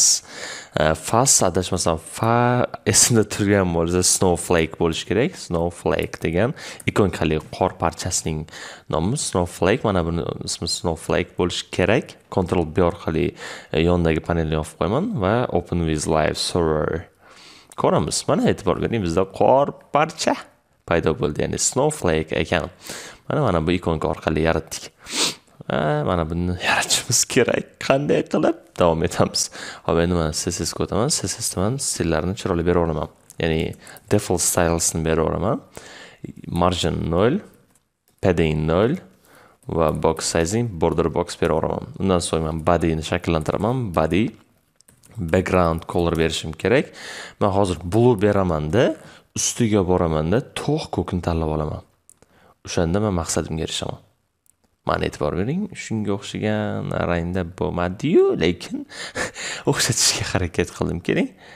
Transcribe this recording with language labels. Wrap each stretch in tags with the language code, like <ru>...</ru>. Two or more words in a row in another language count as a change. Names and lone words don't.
<uz>Fast adashmasam esimda turgan bo'lsa snowflake bo'lishi kerak. Snowflake degan ikonkali qor parchasining nomi snowflake. Mana buni ismi snowflake bo'lishi kerak. Ctrl B orqali yondagi panelni yopib qo'yaman va</uz> <en>open with live server</en> <uz>ko'ramiz. Mana e'tibor bering, bizda qor parcha paydo bo'ldi, ya'ni snowflake ekan. Mana bu ikonka orqali yaratdik. Mana buni yaratishimiz kerak. Qanday qilib davom etamiz? Hop, endi men CSS ga o'taman. CSS dan stillarni chiroyli bera olaman. Ya'ni</uz> <en>default styles</en> <uz>ni bera olaman. Margin 0, padding 0 va</uz> <en>box sizing border box</en> <uz>bera olaman. Undan so'ng men body ni shakllantiraman.</uz> <en>Body background color</en> <uz>berishim kerak. Men hozir blue beramanda, ustiga boramanda to'q ko'kni tanlab olaman. O'shanda men maqsadimga erishaman. Mana e'tibor bering, shunga o'xshagan rangda bo'lmadi-yu, lekin o'xshatishga harakat qildim. Keling.</uz>